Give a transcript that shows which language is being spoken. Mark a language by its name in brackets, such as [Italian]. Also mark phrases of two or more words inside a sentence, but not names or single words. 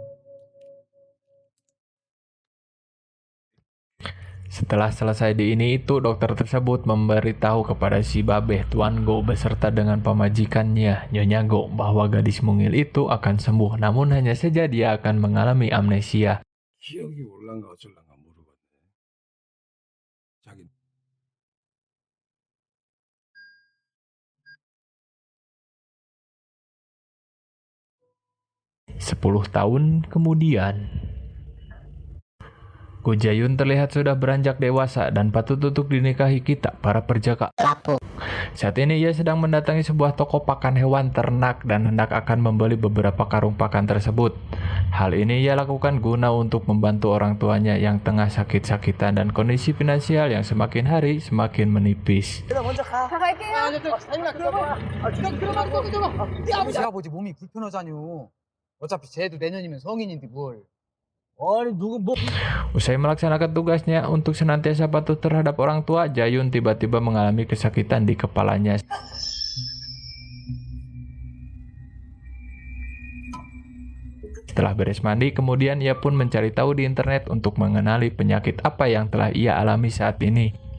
[Indonesian] Setelah selesai di ini itu, dokter tersebut memberitahu kepada [Sundanese] si babeh [Indonesian] Tuan Go beserta dengan pamajikannya, Nyonya Go, bahwa gadis mungil itu akan sembuh, namun hanya saja dia akan mengalami amnesia. [Korean] 기억이 올랑가 어쩔랑가 모르겠네. 자기 [Indonesian] 10 tahun kemudian, Go Jayun terlihat sudah beranjak dewasa dan patut untuk dinikahi kita, para perjaka. Saat ini ia sedang mendatangi sebuah toko pakan hewan ternak dan hendak akan membeli beberapa karung pakan tersebut. Hal ini ia lakukan guna untuk membantu orang tuanya yang tengah sakit-sakitan dan kondisi finansial yang semakin hari semakin menipis. [Korean] 아버지 몸이 불편하잖요. 어차피 쟤도 내년이면 성인인데 뭘. [Indonesian] Usai melaksanakan tugasnya untuk senantiasa patuh terhadap orang tua, Jayun tiba-tiba mengalami kesakitan di kepalanya. Setelah beres mandi, kemudian ia pun mencari tahu di internet untuk mengenali penyakit apa yang telah ia alami saat ini.